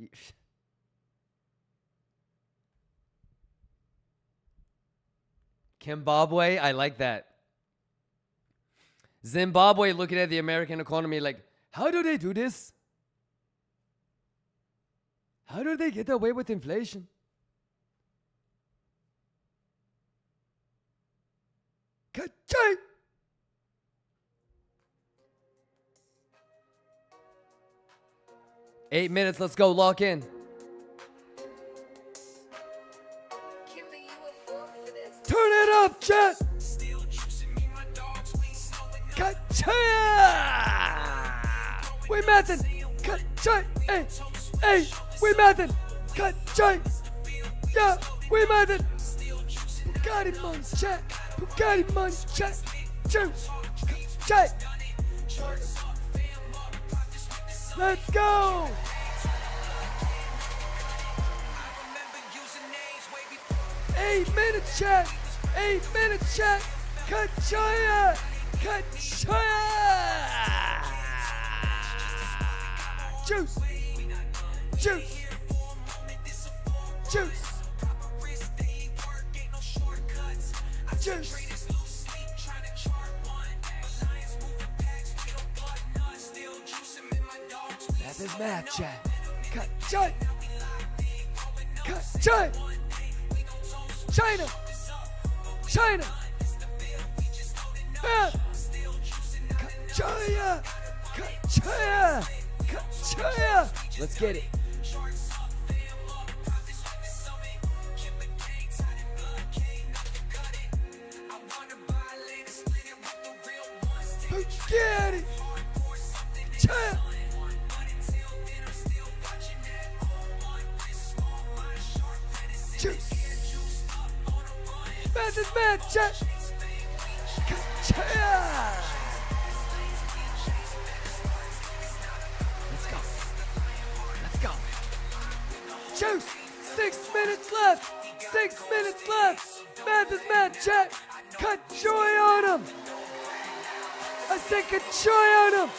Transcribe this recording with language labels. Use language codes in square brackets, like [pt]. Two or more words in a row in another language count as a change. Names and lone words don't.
[en] Zimbabwe. I like that. Zimbabwe looking at the American economy like, how do they do this? How do they get away with inflation? Ka-ching! Eight minutes, let's go, lock in. Turn it up, chat! Ka-ching! We method! Ka-ching! Hey! Hey! We method! Ka-ching! Yeah! We method! Bugatti money, chat! Bugatti money, chat! Juice! Ka-ching! Let's go! 8 minutes, chat! 8 minutes, chat! Ka-ching! Ka-ching! Juice! Juice! Juice! Juice! That is mad, chat. Ka-ching! Ka-ching! China! China! Ka-ching! Ka-ching! Ka-ching! Let's get it. Get it! China! Juice! Mad is mad, chat! Ka-ching! Let's go. Let's go. Juice! 6 minutes left. 6 minutes left. Mad is mad, chat. Cut joy on him. I said cut joy on him.